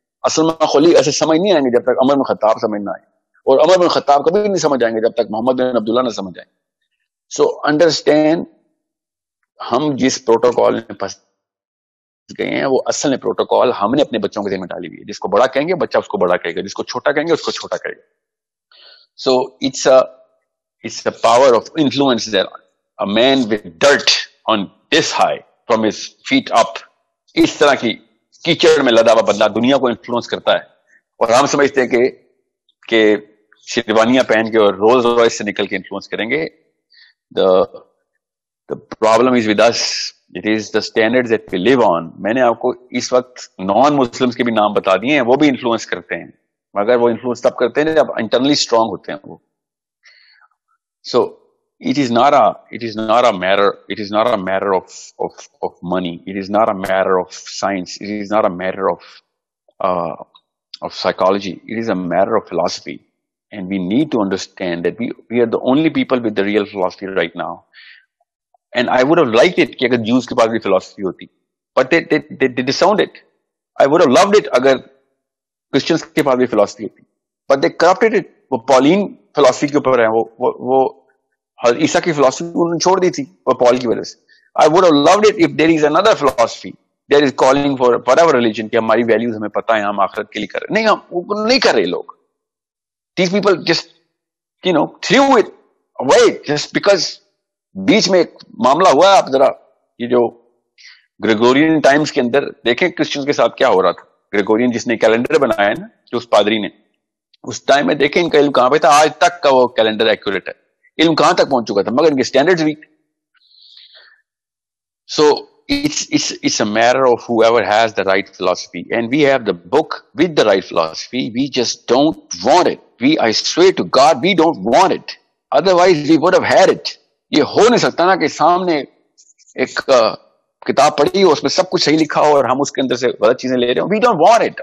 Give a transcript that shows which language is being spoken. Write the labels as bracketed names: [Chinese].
[Urdu] اسلمہ خولی ایسے سمجھ نہیں آئیں گے جب تک عمر بن خطاب سمجھ نہ آئے, اور عمر بن خطاب کبھی نہیں سمجھ آئیں گے جب تک محمد بن عبداللہ نہ سمجھ آئیں. سو انڈرسٹینڈ, ہم جس پروٹوکول میں پھنس گئے ہیں وہ اصل میں پروٹوکول ہم نے اپنے بچوں کے ذمہ ڈالی ہوئی ہے. جس کو بڑا کہیں گے بچہ اس کو بڑا کہے گا, جس کو چھوٹا کہیں گے اس کو چھوٹا کہے گا. [English] So it's a power of influence there. A man with dirt on this high from his feet up, [Urdu] اس طرح کی کیچڑ میں لدا ہوا بندہ دنیا کو انفلوئنس کرتا ہے. اور ہم سمجھتے ہیں کہ شیروانیاں پہن کے اور رولز رائس سے نکل کے انفلوئنس کریں گے. [English] The problem is with us. It is the standards that we live on. [Urdu] میں نے آپ کو اس وقت نان مسلمس کے بھی نام بتا دیے ہیں, وہ بھی انفلوئنس کرتے ہیں, مگر وہ انفلوئنس تب کرتے ہیں جب انٹرنلی اسٹرانگ ہوتے ہیں وہ. [English] So it is not a matter of money. It is not a matter of science. It is not a matter of psychology. It is a matter of philosophy. And we need to understand that we are the only people with the real philosophy right now. And I would have liked it [Urdu] کہ اگر [English] Jews [Urdu] کے پاس بھی [English] philosophy [Urdu] ہوتی, [English] but they disowned it. I would have loved it [Urdu] اگر [English] Christians [Urdu] کے پاس بھی [English] philosophy [Urdu] ہوتی, [English] but they corrupted it. [Urdu] وہ پالین philosophy کے اوپر ہیں, وہ عیسیٰ کی philosophy انہوں نے چھوڑ دی تھی وہ پال کی وجہ سے. [English] I would have loved it if there is another philosophy that is calling for whatever religion [Urdu] کہ ہماری [English] values [Urdu] ہمیں پتہ ہے, ہم آخرت کے لیے کر رہے. نہیں, ہم نہیں کر رہے لوگ. [English] These people just threw it away just because [Urdu] بیچ میں ایک معاملہ ہوا ہے. آپ ذرا یہ جو گریگورین ٹائمز کے اندر دیکھیں کرسچنز کے ساتھ کیا ہو رہا تھا. گریگورین جس نے کیلنڈر بنایا ہے نا, جو اس پادری نے, اس ٹائم میں دیکھیں ان کا علم کہاں پہ تھا. آج تک کا وہ کیلنڈر ایکوریٹ ہے, علم کہاں تک پہنچ چکا تھا, مگر ان کے [English] Standards weak. So it's a matter of whoever has the right philosophy, and we have the book with the right philosophy. We just don't want it. I swear to God, we don't want it. Otherwise we would have had it. [Urdu] یہ ہو نہیں سکتا نا کہ سامنے ایک کتاب پڑھی ہو, اس میں سب کچھ صحیح لکھا ہو اور ہم اس کے اندر سے غلط چیزیں لے رہے ہوں. [English] We don't want it.